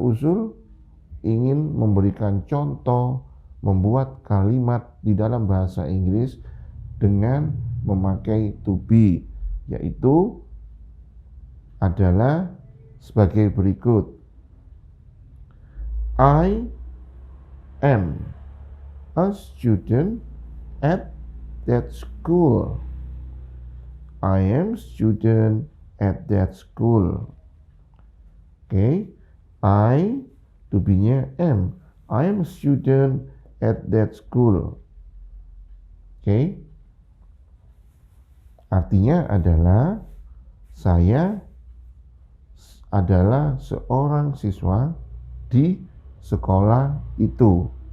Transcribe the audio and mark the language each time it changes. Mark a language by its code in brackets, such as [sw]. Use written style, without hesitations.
[id] Uzul ingin memberikan contoh membuat kalimat di dalam bahasa Inggris dengan memakai to be, yaitu adalah sebagai berikut. [en] I am a student at that school. I am student at that school. Okay, I to be-nya am. I am a student at that school. [id] Okay, artinya adalah saya adalah seorang siswa di sekolah itu.